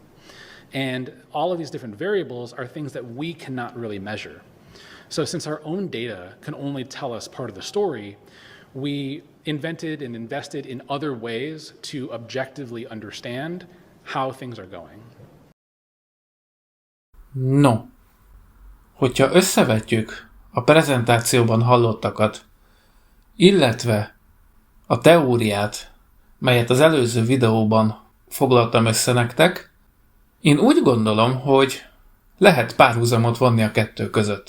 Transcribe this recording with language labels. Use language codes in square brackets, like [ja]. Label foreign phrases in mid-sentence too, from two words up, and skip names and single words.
[en] And all of these different variables are things that we cannot really measure. So since our own data can only tell us part of the story, we invented and invested in other ways to objectively understand how things are going. [hu] No, hogyha összevetjük a prezentációban hallottakat, illetve a teóriát, melyet az előző videóban foglaltam össze nektek, én úgy gondolom, hogy lehet párhuzamot vonni a kettő között.